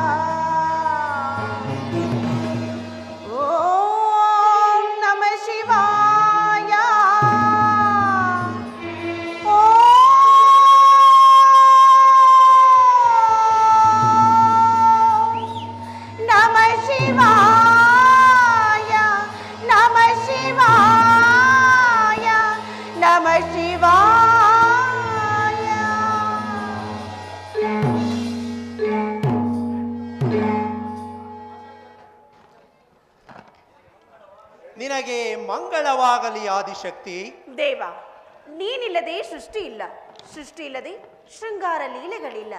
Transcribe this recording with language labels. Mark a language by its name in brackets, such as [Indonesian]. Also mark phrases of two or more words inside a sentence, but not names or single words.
[Sanskrit] ಓಂ ನಮಃ ಶಿವಾಯ, ಓಂ ನಮಃ ಶಿವಾಯ, ನಮಃ ಶಿವಾಯ, ನಮಃ ಶಿವಾಯ. [Kannada] ನಿನಗೆ ಮಂಗಳವಾಗಲಿ ಆದಿಶಕ್ತಿ. ದೇವ, ನೀನಿಲ್ಲದೆ ಸೃಷ್ಟಿ ಇಲ್ಲ, ಸೃಷ್ಟಿ ಇಲ್ಲದೆ ಶೃಂಗಾರ ಲೀಲೆಗಳಿಲ್ಲ.